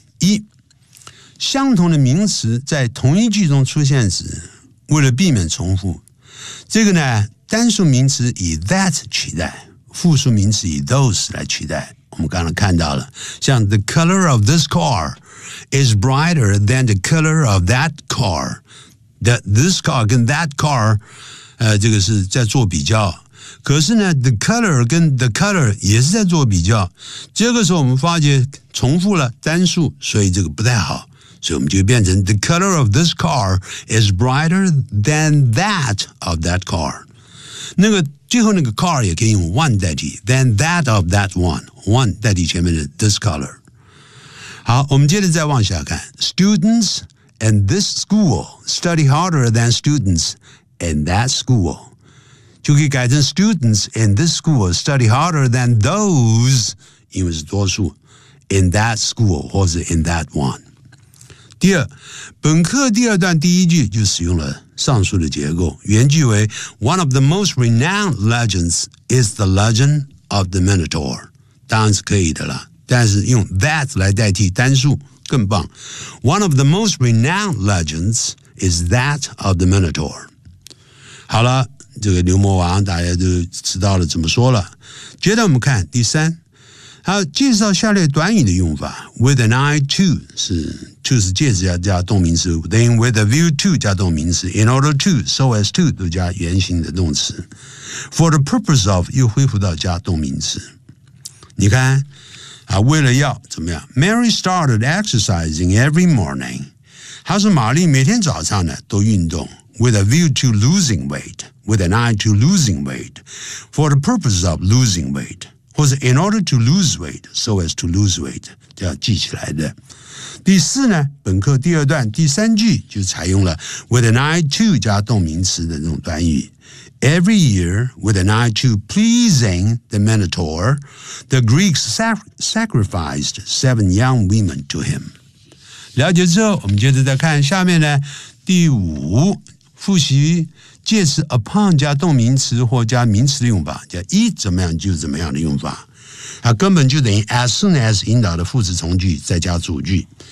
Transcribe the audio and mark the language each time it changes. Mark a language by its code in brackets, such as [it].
[zh] 一，相同的名词在同一句中出现时，为了避免重复，这个呢，单数名词以 that 取代，复数名词以 those 来取代。我们刚刚看到了，像 [en] the color of this car is brighter than the color of that car. That this car [zh] 跟 that car， 这个是在做比较。可是呢 ， [en] the color [zh] 跟 the color 也是在做比较。这个时候我们发觉重复了单数，所以这个不太好。所以我们就变成 [en] the color of this car is brighter than that of that car。 [zh] 那个最后那个 car 也可以用 one 代替 [en] than that of that one。 [zh] One 代替前面的 [en] this color。 [zh] 好，我们接着再往下看。 [en] Students in this school study harder than students in that school。 [zh] 就可以改成 [en] students in this school study harder than those， [zh] 因为是多数 [en] in that school 或者 in that one。 [zh] 第二，本课第二段第一句就使用了上述的结构，原句为 [en] One of the most renowned legends is the legend of the Minotaur， [zh] 当然是可以的了，但是用 that 来代替单数更棒。 [en] One of the most renowned legends is that of the Minotaur。 [zh] 好了，这个牛魔王大家都知道了怎么说了。接着我们看第三，好，介绍下列短语的用法。 [en] With an eye to [zh] 是 to 是介词加动名词， then [en] with a view to [zh] 加动名词， [en] in order to so as to [zh] 都加原形的动词， [en] for the purpose of [zh] 又恢复到加动名词。你看啊，为了要怎么样， [en] Mary started exercising every morning， [zh] 她说玛丽每天早上呢都运动， [en] with a view to losing weightWith an eye to losing weight, for the purpose of losing weight, 或者 in order to lose weight, so as to lose weight, [zh] 这样记起来的。第四呢，本课第二段第三句就采用了 [en] with an eye to [zh] 加动名词的那种短语。 [en] Every year, with an eye to pleasing the Minotaur, the Greeks sacrificed 7 young women to him. [zh] 了解之后，我们接着再看下面呢，第五复习。介词 upon 加动名词或加名词的用法，加 e 怎么样就怎么样的用法，它根本就等于 [en] as soon as [zh] 引导的副词从句再加主句。